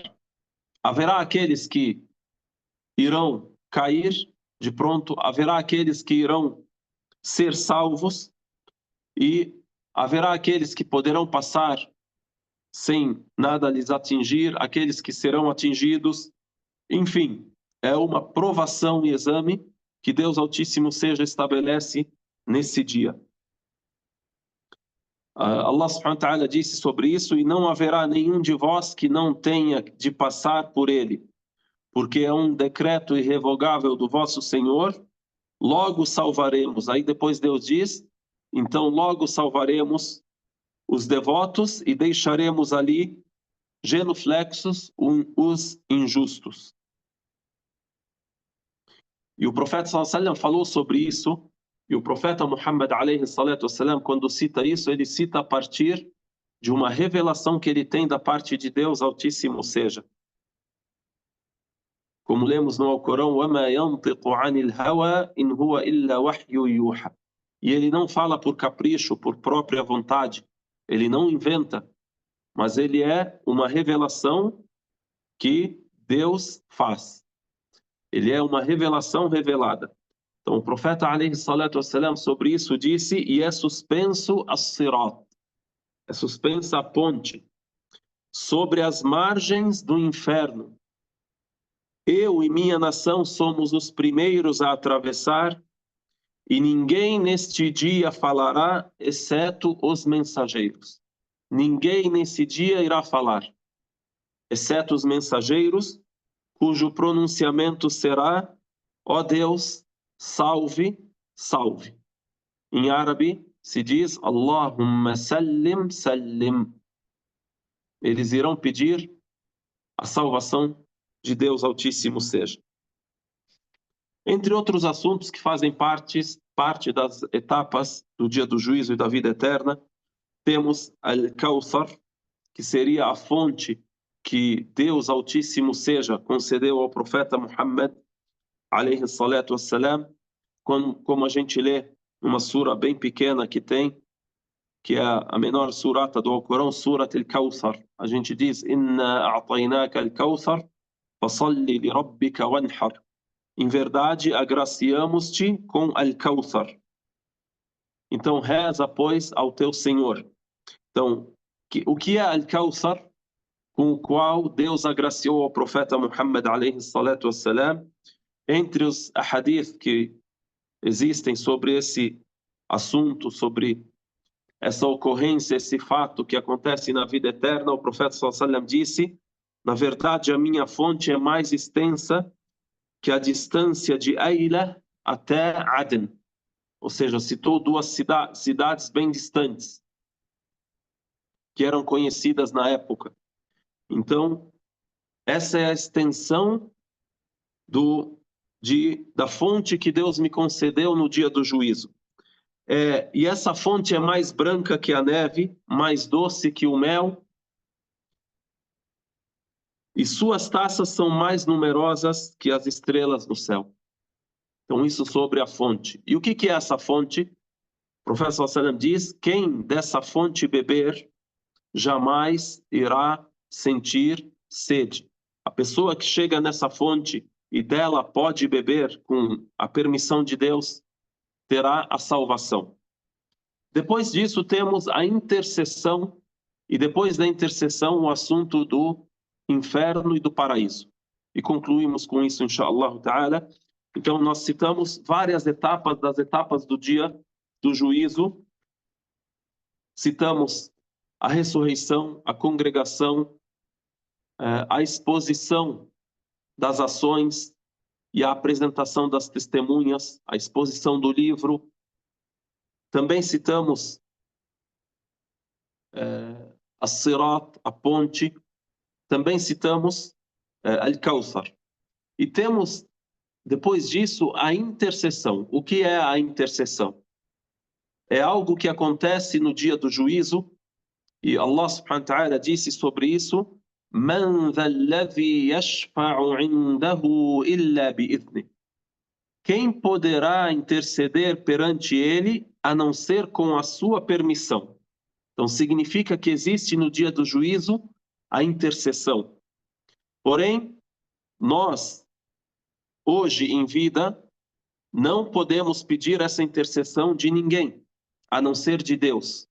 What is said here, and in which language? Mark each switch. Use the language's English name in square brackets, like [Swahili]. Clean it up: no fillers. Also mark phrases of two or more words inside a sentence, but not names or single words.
[Portuguese] Haverá aqueles que irão cair de pronto, haverá aqueles que irão ser salvos e haverá aqueles que poderão passar sem nada lhes atingir, aqueles que serão atingidos. Enfim, é uma provação e exame que Deus Altíssimo estabelece nesse dia. [Arabic] الله سبحانه وتعالى [Portuguese] disse sobre isso: e não haverá nenhum de vós que não tenha de passar por ele, porque é um decreto irrevogável do vosso Senhor, logo salvaremos. Aí depois Deus diz: então logo salvaremos os devotos e deixaremos ali genuflexos os injustos. E o profeta [Arabic] صلى الله عليه وسلم [Portuguese] falou sobre isso, e o profeta Muhammad [Arabic] عليه الصلاة والسلام, [Portuguese] quando cita isso, ele cita a partir de uma revelação que ele tem da parte de Deus Altíssimo seja. Como lemos no Alcorão: [Arabic] وَمَا يَنْطِقُ عَنِ الْهَوَى إِنْ هُوَ إِلَّا وَحْيٌ يُوحَى. [Portuguese] E ele não fala por capricho, por própria vontade, ele não inventa, mas ele é uma revelação que Deus faz. Ele é uma revelação revelada. Então o profeta [Arabic] عليه الصلاة والسلام [Portuguese] sobre isso disse: e é suspenso as-sirat. é suspensa a ponte sobre as margens do inferno. Eu e minha nação somos os primeiros a atravessar, e ninguém neste dia falará, exceto os mensageiros. Ninguém nesse dia irá falar, exceto os mensageiros, cujo pronunciamento será: ó Deus, salve, salve. Em árabe se diz [Arabic] اللهم سلم، سلم. [Portuguese] Eles irão pedir a salvação de Deus Altíssimo seja. Entre outros assuntos que fazem parte das etapas do dia do juízo e da vida eterna, temos Al-Kawthar, que seria a fonte que Deus Altíssimo seja concedeu ao profeta Muhammad, [Arabic] عليه الصلاة والسلام, [Portuguese] como a gente lê uma sura bem pequena que tem, que é a menor surata do Alcorão, Surat Al-Kawthar. A gente diz: [Arabic] إنا أعطيناك الكوثر، فصل لربك وانحر. [Portuguese] Em verdade, agraciamos-te com Al-Kawthar. Então, reza, pois, ao teu Senhor. Então, o que é Al-Kawthar, com o qual Deus agraciou ao profeta Muhammad, [Arabic] عليه الصلاة والسلام? [Portuguese] Entre os hadith que existem sobre esse assunto, sobre essa ocorrência, esse fato que acontece na vida eterna, o profeta [Arabic] صلى الله عليه وسلم [Portuguese] disse: na verdade, a minha fonte é mais extensa que a distância de Aila até Aden. Ou seja, citou duas cidades bem distantes, que eram conhecidas na época. Então, essa é a extensão da fonte que Deus me concedeu no dia do juízo. E essa fonte é mais branca que a neve, mais doce que o mel, e suas taças são mais numerosas que as estrelas no céu. Então, isso sobre a fonte. E o que é essa fonte? O profeta [Arabic] صلى الله عليه وسلم [Portuguese] diz: quem dessa fonte beber, jamais irá sentir sede. A pessoa que chega nessa fonte e dela pode beber com a permissão de Deus, terá a salvação. Depois disso, temos a intercessão, e depois da intercessão, o assunto do inferno e do paraíso. E concluímos com isso, [Arabic] إن شاء الله تعالى. [Portuguese] Então, nós citamos várias etapas das etapas do dia do juízo. Citamos a ressurreição, a congregação, a exposição das ações e a apresentação das testemunhas, a exposição do livro. Também citamos a Sirat, a ponte. Também citamos Al-Kawthar. E temos, depois disso, a intercessão. O que é a intercessão? É algo que acontece no dia do juízo, e [Arabic] الله سبحانه وتعالى [Portuguese] disse sobre isso: [Arabic] من ذا الذي يشفع عنده إلا بإذنه. [Portuguese] Quem poderá interceder perante ele a não ser com a sua permissão? Então significa que existe no dia do juízo a intercessão. Porém, nós, hoje em vida, não podemos pedir essa intercessão de ninguém, a não ser de Deus.